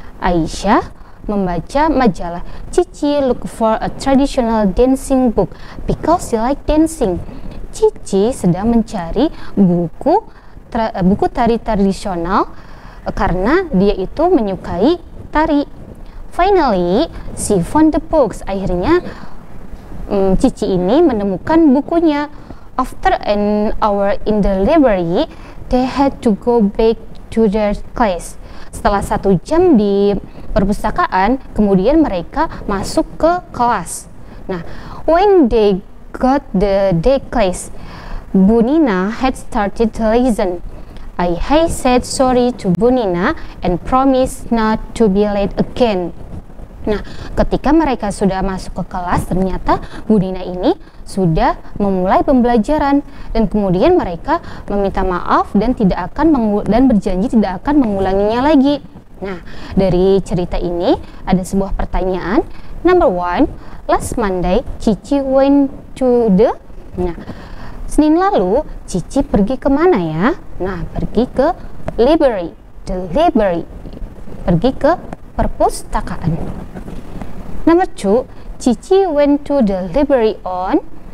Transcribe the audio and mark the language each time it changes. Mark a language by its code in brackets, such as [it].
[id] Aisyah membaca majalah. [en] Cici look for a traditional dancing book because she like dancing. [id] Cici sedang mencari buku tari tradisional karena dia itu menyukai tari. [en] Finally, she found the books. [id] Akhirnya Cici ini menemukan bukunya. [en] After an hour in the library, they had to go back to their class. [id] Setelah 1 jam di perpustakaan, kemudian mereka masuk ke kelas. [en] Nah, when they got the day class, Bunina had started to listen. I said sorry to Bunina and promised not to be late again. [id] Nah, ketika mereka sudah masuk ke kelas, ternyata Bunina ini sudah memulai pembelajaran, dan kemudian mereka meminta maaf dan berjanji tidak akan mengulanginya lagi. Nah, dari cerita ini ada sebuah pertanyaan. [en] Number 1, last Monday Cici went to the. [id] Nah, Senin lalu Cici pergi kemana ya? Nah, pergi ke [en] library. The library. [id] Pergi ke perpustakaan. [en] Number 2, Cici went to the library on.